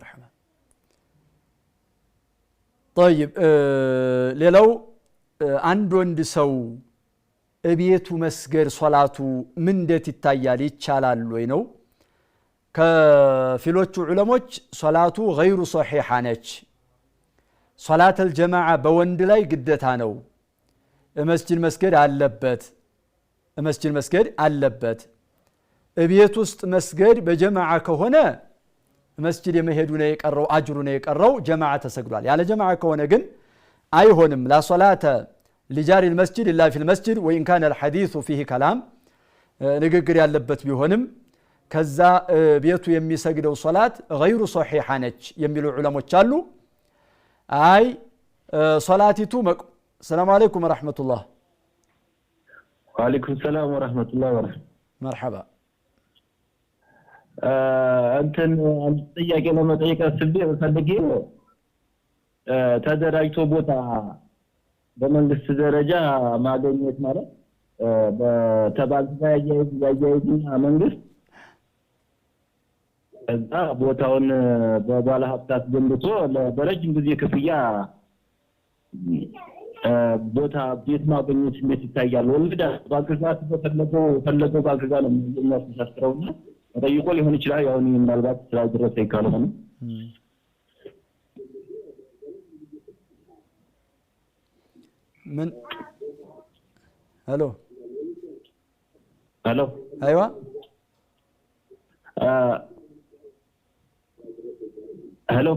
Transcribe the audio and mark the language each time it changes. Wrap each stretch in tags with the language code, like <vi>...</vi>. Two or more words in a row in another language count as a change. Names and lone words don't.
<am>መርሐባ طيب ሌላው አንድ ወንድ ሰው እቤቱ መስገድ ሶላቱ ምን እንዴት ይታያል ይቻላል ወይ ነው ከፊሎቹ ዑለሞች ሶላቱ</am> <ar>غير صحيح</ar> <am>ነች ሶላት الجماعه በወንድ ላይ ግዴታ ነው መስጂድ መስገድ አለበት እቤት ውስጥ መስገድ በጀማዓ ከሆነ መስጂድ የመሄዱ ነው የቀረው አጅሩ ነው የቀረው ጀማዓ ተሰግዷል ያለ ጀማዓ ከሆነ ግን አይሆንም</am> <ar>لا صلاه لجار المسجد الا في المسجد وان كان الحديث فيه كلام</ar> <am>ንግግር ያለበት ቢሆንም ከዛ ቤቱ የሚሰግደው ሶላት</am> <ar>غير صحيح</ar> <am>ነች የሚሉ ዑለሞች አሉ አይ ሶላቲቱ</am> <ar>السلام عليكم ورحمه الله وعليكم السلام ورحمه الله وبركاته مرحبا</ar> <am>እንትን ጥያቄ ለመጠየቅ አስቤ ፈልጌ ተደራጅቶ ቦታ በመንግስት ደረጃ ማግኘት ማለት በተባልጋ ያያይዝና መንግስት እዛ ቦታውን በባለ ሀብታት ገንብቶ ለረጅም ጊዜ ክፍያ ቦታ ቤት ማግኘት እንዴት ይታያል ወልዳ ባንክዛት ፈለገው ባንክዛ ነው የሚያስተሳስረውና ጠይቆ ሊሆን ይችላል ያው ምናልባት ስላልደረሰ ይካለሆነ</am> <ar>من الو ايوه الو</ar>